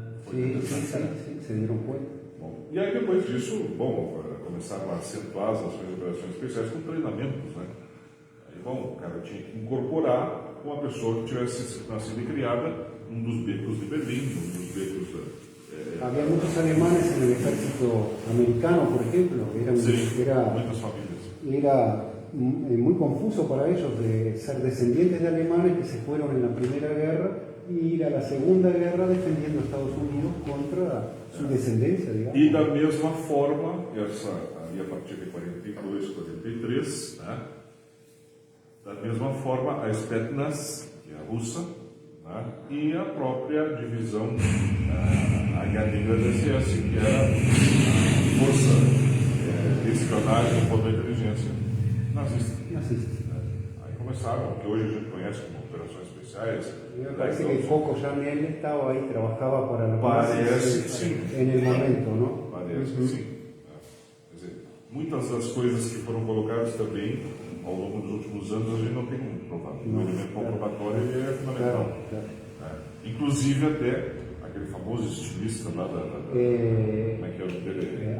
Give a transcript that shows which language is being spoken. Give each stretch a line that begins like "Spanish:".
Spanish: Sí, sí, sí, sí, se dieron cuenta.
Portuguese: Bom, e aí depois disso, bom, começaram a acentuar as ações de operações especiais com treinamentos, né? Aí, bom, o cara tinha que incorporar uma pessoa que tivesse nascido e criada num dos becos de Berlim, num dos becos
Spanish: Había muchos alemanes en el ejército americano, por ejemplo.
Portuguese: muitas famílias.
Spanish: Era muy confuso para ellos de ser descendientes de alemanes que se fueron en la Primera Guerra y ir a la Segunda Guerra defendiendo a Estados Unidos contra su descendencia, digamos.
Portuguese: E da mesma forma, ali a partir de 42, 43, né? Da mesma forma, a Spetsnaz, que é a russa, né? E a própria divisão a HDSS, que era a força de espionagem e contra-inteligência nazista. Aí começaram, o que hoje a gente conhece como operações especiais.
Spanish: Me parece que Coco Janel estaba ahí, trabajaba para los
Portuguese: Parece
Spanish: nazis
Portuguese: que sim.
Spanish: en el momento, ¿no?
Portuguese: Parece que sim. Quer dizer, muitas das coisas que foram colocadas também ao longo dos últimos anos a gente não tem como provar. O elemento comprobatório ele é fundamental. Inclusive até aquele famoso estilista lá como é que é o nome dele?